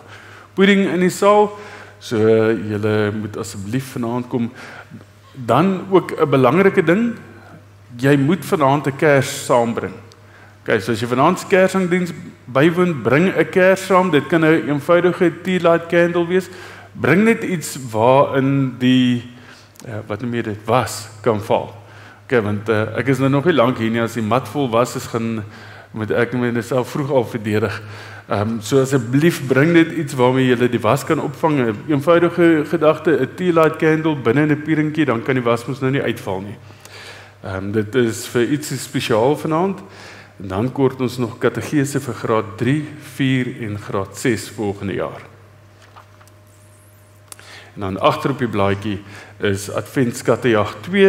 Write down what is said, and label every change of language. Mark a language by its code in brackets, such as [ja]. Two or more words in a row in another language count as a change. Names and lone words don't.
[af] Pudding in die saal, so julle moet asseblief vanaand kom. Dan ook 'n belangrike ding, jy moet vanaand 'n kers saambring. Okay, so as jy vanaand se Kersangdiens bywoon, bring 'n kers saam. Dit kan 'n eenvoudige [en] tea light candle [af] wees. Bring net iets waarin die wat noem jy dit, was kan val. Okay, want ek is nou nog nie lank hier nie, as die mat vol was is, moet ek myself vroeg al verdedig. So asseblief bring net iets waarmee jy die was kan opvang. 'n eenvoudige gedagte, 'n [en] tea light candle [af] binne in 'n pierentjie, dan kan die was mos nou nie uitval nie. Dit is vir iets spesiaal vanaand. En dan kort ons nog kategese vir graad 3, 4 en graad 6 volgende jaar. En dan agter op die blaadjie is Adventskattejag 2.